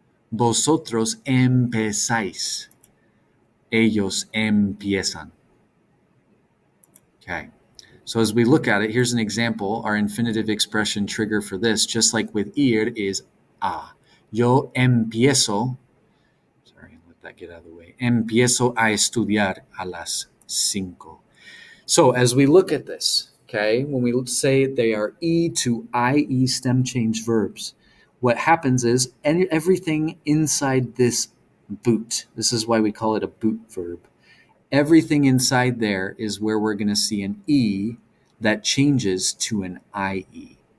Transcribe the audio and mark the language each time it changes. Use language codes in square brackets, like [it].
[es] Vosotros empezáis. Ellos empiezan. Okay. [en] So as we look at it, here's an example. Our infinitive expression trigger for this, just like with ir, is a. [es] Yo empiezo, [en] sorry, let that get out of the way. [es] Empiezo a estudiar a las 5. [en] So as we look at this, okay, when we say they are E to IE stem change verbs, what happens is everything inside this boot, this is why we call it a boot verb, everything inside there is where we're going to see an E that changes to an IE.